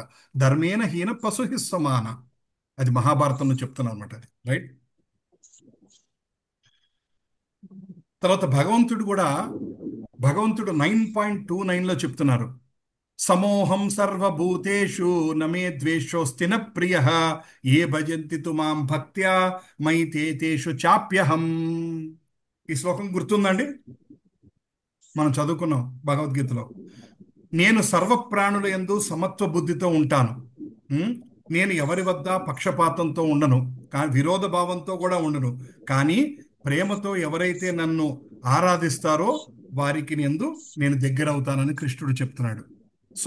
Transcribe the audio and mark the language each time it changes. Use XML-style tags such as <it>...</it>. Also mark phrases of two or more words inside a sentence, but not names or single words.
<sa>धर्मेण हीन पशुभिः समान,</sa> <te>అది మహాభారతంలో చెప్తున్నాను అనమాట. అది రైట్. తర్వాత భగవంతుడు 9.29లో చెప్తున్నారు,</te> <sa>समोऽहं सर्वभूतेषु न मे द्वेष्योऽस्ति न प्रियः ये भजन्ति तु मां भक्त्या मयि तेषु चाप्यहम्.</sa> <te>ఈ శ్లోకం గుర్తుందండి? మనం చదువుకున్నాం భగవద్గీతలో. నేను సర్వప్రాణుల యందు సమత్వ బుద్ధితో ఉంటాను. నేను ఎవరి వద్ద పక్షపాతంతో ఉండను, విరోధ భావంతో కూడా ఉండను. కానీ ప్రేమతో ఎవరైతే నన్ను ఆరాధిస్తారో వారికి నేను దగ్గర అవుతానని కృష్ణుడు చెప్తున్నాడు.</te>